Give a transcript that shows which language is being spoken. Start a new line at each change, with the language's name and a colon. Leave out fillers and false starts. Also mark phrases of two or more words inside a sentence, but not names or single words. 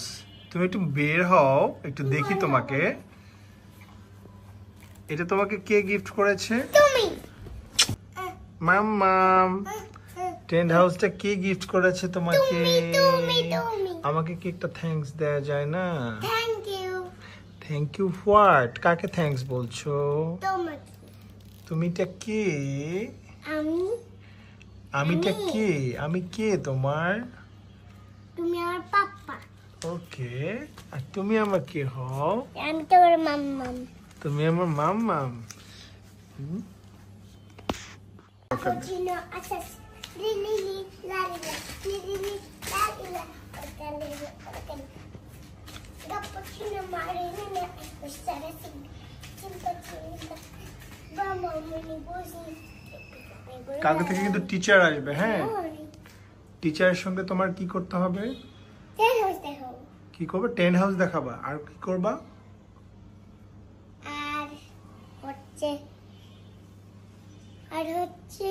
Bangla: তুমি একটু বের হও, একটু দেখি তোমাকে। এটা তোমাকে কে গিফট করেছে? তুমি। মাম্মাম।
English: tent house
Bangla: কে গিফট করেছে তোমাকে? তুমি আমাকে কি একটা থ্যাঙ্কস দেয়া যায় না?
English: thank you. thank you what?
Bangla: কাকে থ্যাঙ্কস বলছো? তোমাকে। তুমিটা কে? আমি। আমিটা কে? আমি কে তোমার? তুমি আমার পাপ্পা। ওকে, আর তুমি আমার কে হও? আমি তোমার মাম্মাম। তুমি আমার মাম্মাম। Cappuccino, assas, lili, lalila, lili, lalila, organ. Cappuccino, marina, ustara, simpacina, mama, mini, bosi. কালকে থেকে কিন্তু টিচার আসবে, হ্যাঁ? টিচারের সঙ্গে তোমার কি করতে হবে? কি করবে?
English: tent house
Bangla: দেখাবা। আর কি করবা? আর